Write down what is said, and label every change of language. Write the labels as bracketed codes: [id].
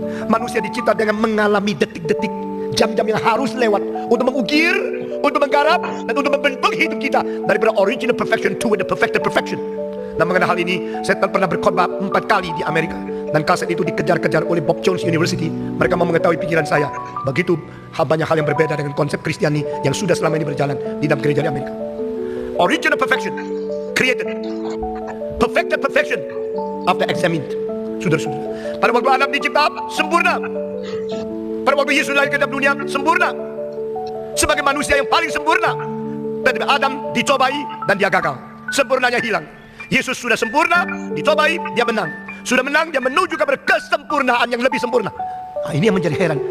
[id] Manusia dicipta dengan mengalami detik-detik, jam-jam yang harus lewat untuk mengukir, untuk menggarap, dan untuk membentuk hidup kita daripada [en] original perfection to the perfected perfection. [id] Dan mengenai hal ini, saya pernah berkhotbah 4 kali di Amerika, dan kaset itu dikejar-kejar oleh Bob Jones University. Mereka mau mengetahui pikiran saya. Begitu banyak hal yang berbeda dengan konsep Kristiani yang sudah selama ini berjalan di dalam gereja di Amerika. [en] Original perfection created, perfected perfection after examined. [id] Saudara-saudara, pada waktu Adam dicipta sempurna. Pada waktu Yesus lahir ke dalam dunia sempurna, sebagai manusia yang paling sempurna. Tetapi Adam dicobai dan dia gagal, sempurnanya hilang. Yesus sudah sempurna, dicobai, dia menang. Sudah menang, dia menuju kepada kesempurnaan yang lebih sempurna. Nah, ini yang menjadi heran.